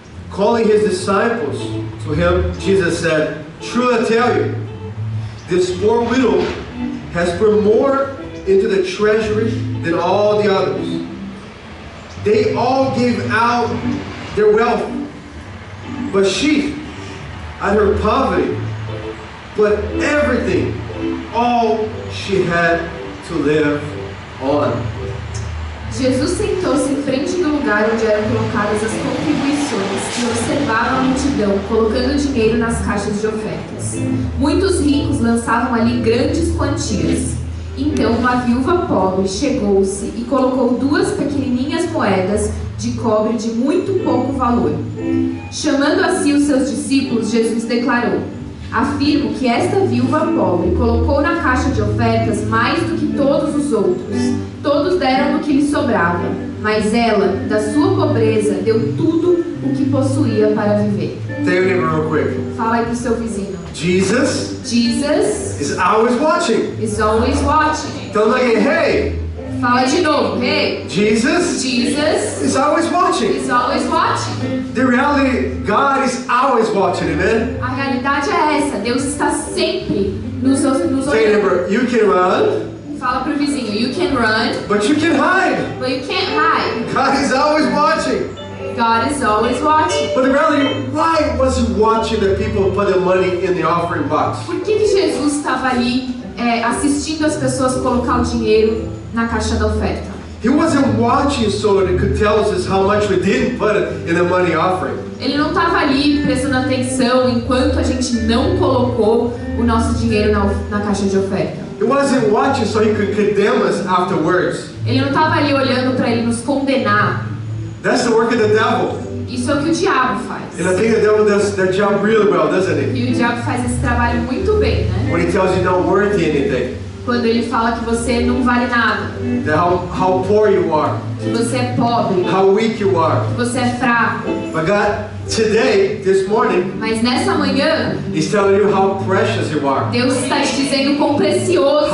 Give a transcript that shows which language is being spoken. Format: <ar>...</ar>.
<en>Calling his disciples to him, Jesus said, "Truly I tell you, this poor widow has put more into the treasury than all the others. They all gave out their wealth, but she, out of her poverty, but everything, all she had to live on.</en> <pt>Jesus sentou-se em frente do lugar onde eram colocadas as contribuições e observava a multidão, colocando dinheiro nas caixas de ofertas. Muitos ricos lançavam ali grandes quantias. Então uma viúva pobre chegou-se e colocou 2 pequenininhas moedas de cobre de muito pouco valor. Chamando a si os seus discípulos, Jesus declarou: afirmo que esta viúva pobre colocou na caixa de ofertas mais do que todos os outros. Todos deram do que lhe sobrava, mas ela, da sua pobreza, deu tudo o que possuía para viver.</pt> <en>Tell your neighbor real quick.</en> <pt>Fala aí pro seu vizinho.</pt> <en>Jesus Jesus is always watching. is always watching. Tell them again, hey,</en> <pt>Fala de novo. Hey,</pt> <en>Jesus Jesus is always watching. is always watching. The reality, God is always watching, amen?</en> <pt>A realidade é essa. Deus está sempre nos</pt> <en>Tell your</en> <pt>olhando.</pt> <en>neighbor, you can run,</en> <pt>Fala pro vizinho.</pt> <en>You can run, but you can hide. but you can't hide. God is always watching. God is always watching. But the reality, why was he watching the people put the money in the offering box?</en> <pt>Por que Jesus estava ali assistindo as pessoas colocar o dinheiro na caixa da oferta?</pt> <en>He wasn't watching so that he could tell us how much we didn't put in the money offering.</en> <pt>Ele não estava ali prestando atenção enquanto a gente não colocou o nosso dinheiro na caixa de oferta.</pt> <en>He wasn't watching so he could condemn us afterwards.</en> <pt>Ele não estava ali olhando para ele nos condenar.</pt> <en>That's the work of the devil.</en> <pt>Isso é o que o diabo faz.</pt> <en>And I think the devil does that job really well, doesn't he?</en> <pt>E o diabo faz esse trabalho muito bem, né?</pt> <en>When he tells you not worth anything,</en> <pt>Quando ele fala que você não vale nada,</pt> <en>that how poor you are,</en> <pt>que você é pobre,</pt> <en>how weak you are.</en> <pt>que você é fraco.</pt> <en>But God, today, this morning,</en> <pt>Mas nessa manhã,</pt> <en>He's telling you how precious you are,</en> <pt>Deus está te dizendo quão precioso</pt>